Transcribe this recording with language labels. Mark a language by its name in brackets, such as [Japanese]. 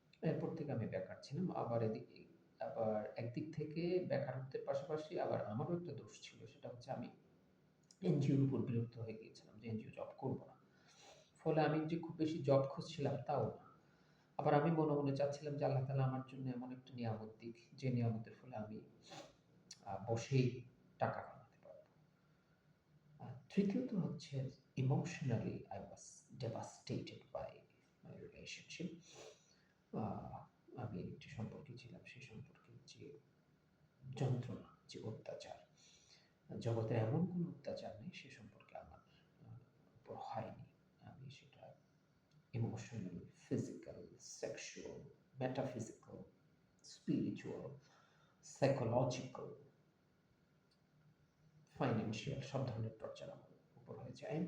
[Bangla] এরপর থেকে আমি বেকার ছিলাম। আবার একদিক থেকে বেকারত্বের পাশাপাশি আবার আমারও একটা দোষ ছিল, সেটা হচ্ছে আমি এনজিওর উপর বিরক্ত হয়ে গিয়েছিলাম যে এনজিও জব করব না। ফলে আমি যে খুব বেশি জব খুঁজছিলাম তাও না। আবার আমি মনে মনে চাচ্ছিলাম যে আল্লাহ তাআলা আমার জন্য এমন একটা নিয়ামত দিক, যে নিয়ামতের ফলে আমি বসেই টাকা কামাতে পারবো। তৃতীয়ত হচ্ছে emotionally [English] I was devastated by my relationship. [Bangla] আমি একটি সম্পর্কে ছিলাম, সেই সম্পর্কের যে যন্ত্রণা, যে অত্যাচার, জগতের এমন কোনো অত্যাচার নেই সে সম্পর্কে আমার উপর হয়নি। আমি সেটা emotional, physical, sexual, metaphysical, spiritual, psychological, financial সব ধরনের টর্চার আমার উপর হয়েছে।